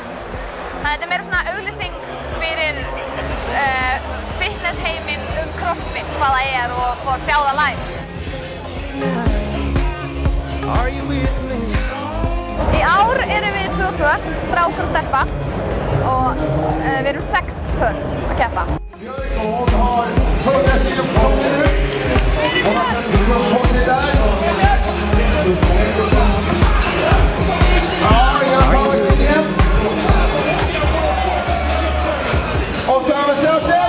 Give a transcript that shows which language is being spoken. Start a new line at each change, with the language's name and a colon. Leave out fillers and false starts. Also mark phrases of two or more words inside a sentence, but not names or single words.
Icelandic: Þannig að þetta er meira svona auglýsing fyrir fitnessheiminn CrossFit, hvað það er og að sjá það live. Í ár erum við 22, strákur og stelpa og við erum 6 pör að keppa.
Swedish: Hon har 100 kilo på sig nu. Hon har 30 kilo på sig där. Ja, jag har tagit in igen. Och så över söten.